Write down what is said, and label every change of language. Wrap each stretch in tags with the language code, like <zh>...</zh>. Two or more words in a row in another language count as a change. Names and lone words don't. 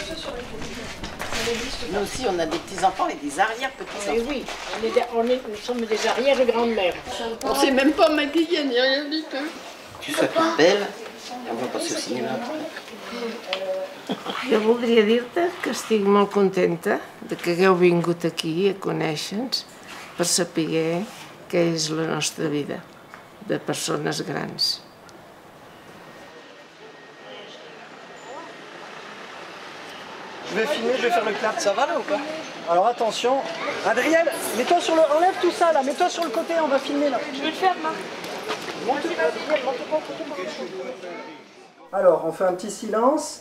<fr>Nous aussi, on a des petits-enfants et des arrière-petits-enfants. Oui, nous sommes des arrière-grandes-mères. On s'est même pas maquillé, ni rien du tout. Tu sois toute belle, on va passer au cinéma après.</fr> <ca>Jo voldria dir-te que estic molt contenta de que hagueu vingut aquí a conèixer-nos per saber què és la nostra vida de persones grans.</ca> <fr>Je vais filmer, je vais faire le clap. Ça va là ou pas? Alors attention. Adrienne, mets-toi sur le... Enlève tout ça là, mets-toi sur le côté, on va filmer là. Je vais le faire, moi. Alors, on fait un petit silence.</fr>